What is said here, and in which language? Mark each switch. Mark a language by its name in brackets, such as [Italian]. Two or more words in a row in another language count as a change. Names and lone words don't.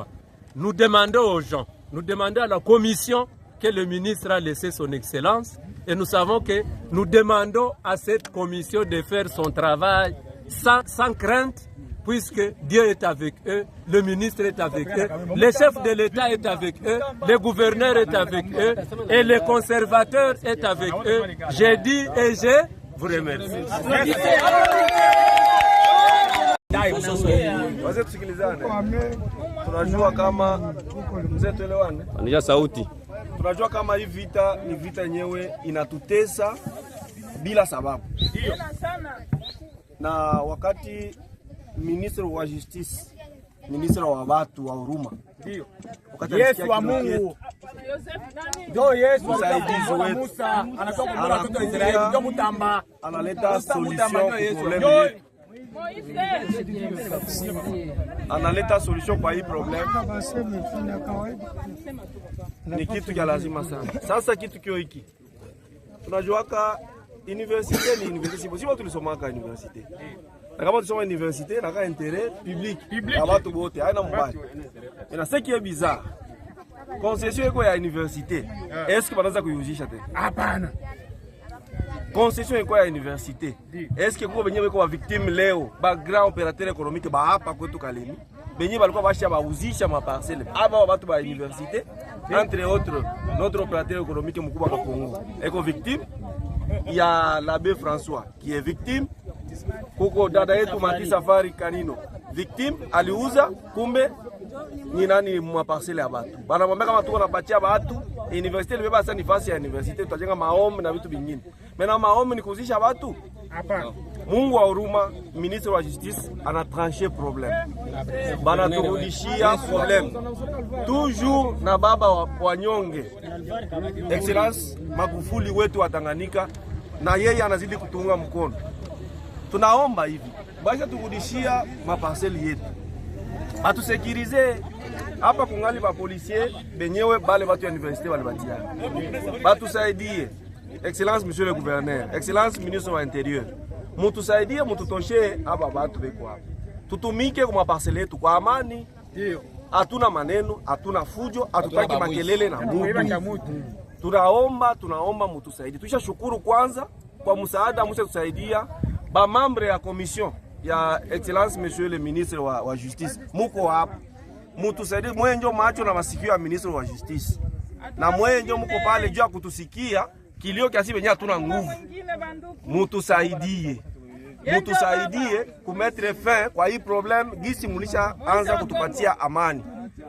[French] Nous demandons aux gens, nous demandons à la commission que le ministre a laissé son excellence et nous savons que nous demandons à cette commission de faire son travail sans crainte, puisque Dieu est avec eux, le ministre est avec eux, le chef de l'État est avec eux, le gouverneur est avec eux et le conservateur est avec eux. J'ai dit et je vous remercie. [Swahili] Wazee tusikilizane. Tunajua kama mzee tuelewane. Anja sauti. Tunajua kama hii vita ni vita yenyewe inatutesa bila sababu. Ndio. Na wakati ministre wa justice, ministre wa watu wa huruma. Ndio. Yesu wa Mungu. Ndio Yesu msaidizi wetu. Musa anatoka kwa watoto wa Israeli ndio mtamba. Analeta solution kwa problem. Analeta solution kwa hii problem. Ni kitu cha lazima sana. Sasa kitu kio hiki. Tunajuaka universite ni universite. Sio tulisomaka universite. Na kama tulisoma universite na ka [French] intérêt public. [Swahili] Ya watu wote haina mbaya. [French] Na ce qui est bizarre. Concession [Swahili] iko ya [French] universite. Est-ce que [Swahili] banaanza kuiuzisha tena? Hapana. Concession iko ya universite. [French] Est-ce que [Swahili] kuko benye beko wa victime leo ba [French] grand opérateur économique [Swahili] ba hapa kwetu Kalemi benye balikuwa bashia bauzisha ma parcelle aba watu ba universite [French] entre autres notre opérateur économique [Swahili] mkubwa wa Kongo eko victime ya l'abbé François [French] qui est victime. [Swahili] Kuko dada yetu Mati Safari Kanino victime aliuza kumbe ni nani mwa parcelle ya batu bana mwambia kama tuko napatia batu universite libeba sana nafasi ya universite tutajenga maombi na vitu vingine. Mena maombi ni kuzisha watu? Hapana. Mungu wa huruma, ministre wa justice ana [French] tranché problème. [Swahili] Bana turudishia problème. Toujours na baba wa nyonge. Excellence Magufuli wetu wa Tanganyika na yeye anazidi kutunga mkono. Tunaomba hivi, basi turudishia maparcelle yetu. Atusekirize hapa kungali ba policier benyewe bale watu ya universite wale batia. Batusaidie. [French] Excellence monsieur le gouverneur, excellence ministre wa intérieur. [Swahili] Mutusaidie mututoshe hapa watu beko hapa. Tutumike kwa parcelle yetu kwa amani. Ndio. Hatuna maneno, hatuna fujo, hatutaki makelele na mtu. Tunaomba mutusaidie. Tushashukuru kwanza kwa msaada mshatusaidia ba membre ya commission ya [French] excellence monsieur le ministre [Swahili] wa justice. Muko hapa. Mutusaidie mwenjo macho na masikio ya ministre wa justice. Na mwenjo muko pale juu ya kutusikia kilio kiasi benye hatuna nguvu. Mutusaidie. Mutusaidie [French] kumettre fin [Swahili] kwa hii problem gisi mulisha anza kutupatia amani.